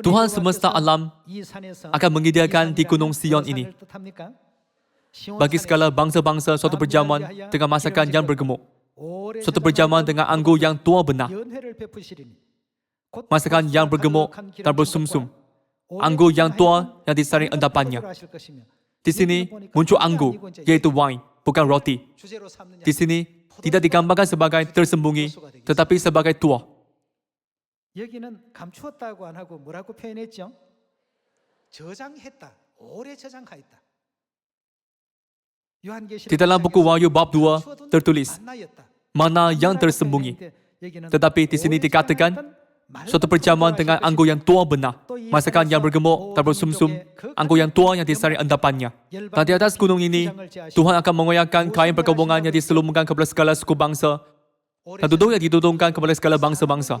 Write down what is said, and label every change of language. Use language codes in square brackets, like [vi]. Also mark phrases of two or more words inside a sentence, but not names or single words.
[id] Tuhan semesta alam akan menyediakan di Gunung Sion ini bagi segala bangsa-bangsa suatu perjamuan dengan masakan yang bergemuk, suatu perjamuan dengan anggur yang tua benar, masakan yang bergemuk dan bersumsum, anggur yang tua yang disaring endapannya. Di sini muncul anggur, yaitu wine, bukan roti. Di sini tidak digambarkan sebagai tersembunyi, tetapi sebagai tua. [ko] 여기는 감추었다고 안 하고 뭐라고 표현했죠? 저장했다. 오래 저장하였다. [id] Di dalam buku Wahyu bab 2 tertulis, mana yang tersembunyi. Tetapi di sini dikatakan, suatu perjamuan dengan anggur yang tua benar, masakan yang bergemuk dan bersumsum, anggur yang tua yang disaring endapannya. Dan di atas gunung ini, Tuhan akan mengoyakkan kain perkabungan yang diselumkan kepada segala suku bangsa, dan duduk yang ditudungkan kepada segala bangsa-bangsa.